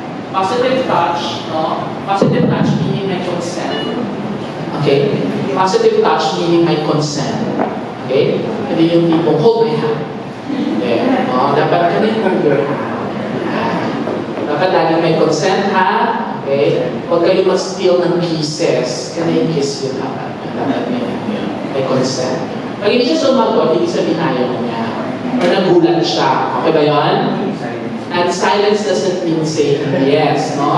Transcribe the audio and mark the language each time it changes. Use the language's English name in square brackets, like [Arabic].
[English] Positive touch, no? Positive touch meaning I consent. Okay? Positive touch meaning I consent. Okay? [Filipino] Hindi yung tipong [English] hold my hand. Yeah. No? [Filipino] Dapat [English] can you hold your hand? [Filipino] Dapat lagi may consent, ha? Okay? Huwag kayo mag-steal ng kisses. [English] Can I kiss you [Filipino] dapat? Dapat may consent. Pag hindi siya sumagot, hindi sabihin ayaw niya. Or nagulat siya. Okay ba yun? [English] And silence doesn't mean saying yes, no?